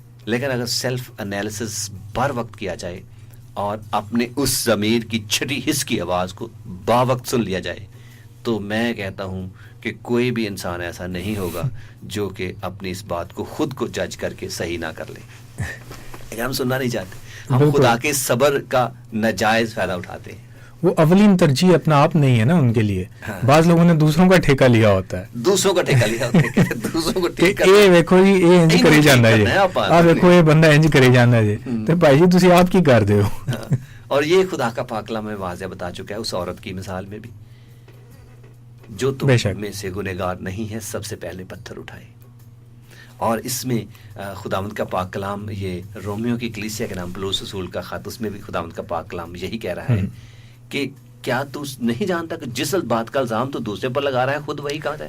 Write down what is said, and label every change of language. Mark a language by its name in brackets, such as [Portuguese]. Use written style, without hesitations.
[Urdu] لیکن اگر self analysis بر وقت کیا جائے اور اپنے اس ضمیر کی چھٹی حص کی آواز کو با وقت سن لیا جائے تو میں کہتا ہوں کہ کوئی بھی انسان ایسا نہیں ہوگا جو کہ اپنی اس بات کو خود کو جج کر کے صحیح نہ کر لے. لیکن ہم سننا نہیں چاہتے، ہم خدا کے صبر کا ناجائز فائدہ اٹھاتے ہیں. وہ اولین ترجیح اپنا آپ نہیں ہے نا ان کے لیے. بعض لوگوں نے دوسروں کا ٹھیکہ لیا ہوتا ہے, دوسروں کا ٹھیکہ لیا ہوتا ہے, دوسروں کو ٹھیک [Punjabi] کہ اے ویکھو جی اے انج کری جاندا جی, آ ویکھو اے بندہ انج کری جاندا جی, تے بھائی جی تسی آپ کی کر دے ہو. [Urdu] اور یہ خدا کا پاک کلام میں واضح بتا چکا ہے اس عورت کی مثال میں بھی, جو تم میں سے گنہگار نہیں ہے سب سے پہلے پتھر اٹھائے. اور اس میں خداوند کا پاک کلام, یہ رومیو کی کلیسیا کے نام پولس رسول کا خط, اس میں بھی خداوند کا پاک کلام یہی کہہ رہا ہے کہ کیا تو نہیں جانتا کہ جس بات کا الزام تو دوسرے پر لگا رہا ہے خود وہی کہتا ہے.